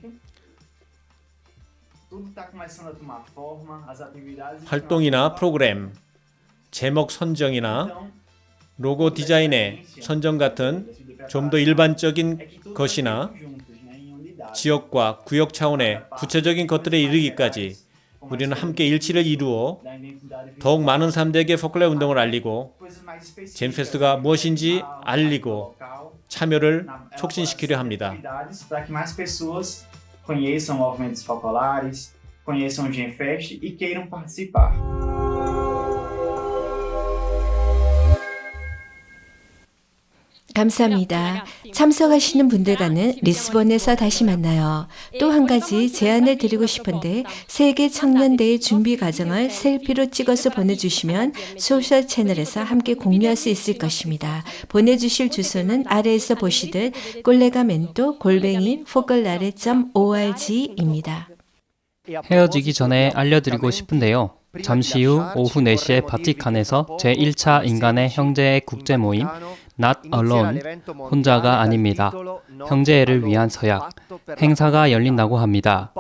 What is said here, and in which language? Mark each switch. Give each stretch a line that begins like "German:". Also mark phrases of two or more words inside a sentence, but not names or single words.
Korean: 활동이나 프로그램, 제목 선정이나 로고 디자인의 선정 같은 좀 더 일반적인 것이나 지역과 구역 차원의 구체적인 것들에 이르기까지 우리는 함께 일치를 이루어 더욱 많은 사람들에게 포콜라레 운동을 알리고 젠페스트가 무엇인지 알리고 참여를 촉진시키려 합니다.
Portuguese: Conheçam movimentos focolares, conheçam o Genfest e queiram participar.
Korean: 감사합니다. 참석하시는 분들과는 리스본에서 다시 만나요. 또 한 가지 제안을 드리고 싶은데 세계 청년대회 준비 과정을 셀피로 찍어서 보내주시면 소셜 채널에서 함께 공유할 수 있을 것입니다. 보내주실 주소는 아래에서 보시듯 collegamento@focolare.org입니다. 헤어지기 전에 알려드리고 싶은데요. 잠시 후 오후 4시에 바티칸에서 제1차 인간의 형제의 국제 모임 Not Alone, 혼자가 아닙니다. 형제애를 위한 서약, 행사가 열린다고 합니다.